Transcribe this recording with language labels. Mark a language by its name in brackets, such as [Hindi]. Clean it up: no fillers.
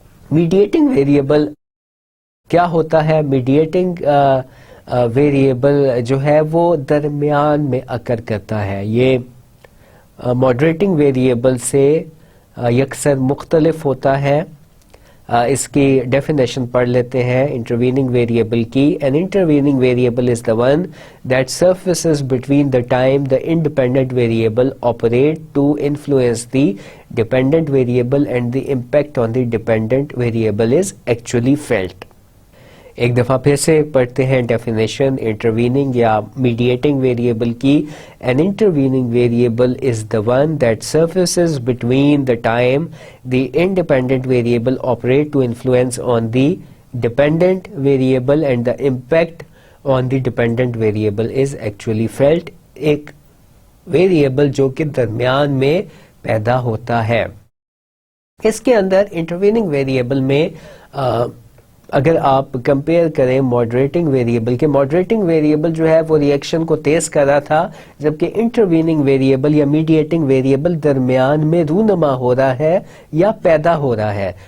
[Urdu] Mediating variable کیا ہوتا ہے؟ میڈیٹنگ ویریبل جو ہے وہ درمیان میں اکر کرتا ہے. یہ ماڈریٹنگ ویریبل سے یکسر مختلف ہوتا ہے. اس کی ڈیفینیشن پڑھ لیتے ہیں انٹرویننگ ویریبل کی. [English] An intervening variable is the one that surfaces between the time the independent variable operate to influence the dependent variable and the impact on the dependent variable is actually felt. [Urdu] ایک دفعہ پھر سے پڑھتے ہیں definition intervening یا mediating variable کی. [English] An intervening variable is the one that surfaces between the time the independent variable operate to influence on the dependent variable and the impact on the dependent variable is actually felt. ایک [Urdu] variable جو کہ درمیان میں پیدا ہوتا ہے. اس کے اندر intervening variable میں اگر آپ کمپیئر کریں ماڈریٹنگ ویریبل کے، ماڈریٹنگ ویریبل جو ہے وہ ریئیکشن کو تیز کر رہا تھا، جبکہ انٹرویننگ ویریبل یا میڈیٹنگ ویریبل درمیان میں رونما ہو رہا ہے یا پیدا ہو رہا ہے.